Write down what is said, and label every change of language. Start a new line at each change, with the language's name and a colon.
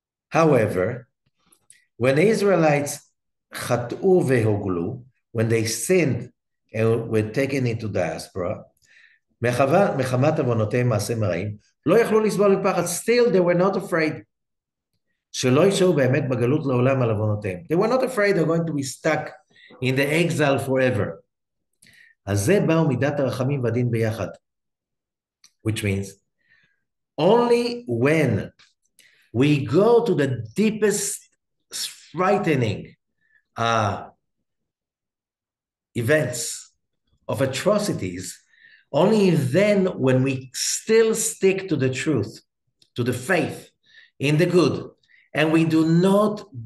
English: However, when the Israelites
Hebrew: chatu vehoglu,
English: when they sinned and were taken into diaspora,
Hebrew: מחמת עוונותיהם מעשה מרעים, לא יכלו לסבול מפחד,
English: still they were not afraid.
Hebrew: שלא יישאו באמת בגלות לעולם על עוונותיהם.
English: They were not afraid they're going to be stuck in the exile forever.
Hebrew: אז זה באו מידת הרחמים והדין ביחד.
English: Which means, only when we go to the deepest frightening events of atrocities, only then when we still stick to the truth, to the faith, in the good, and we do not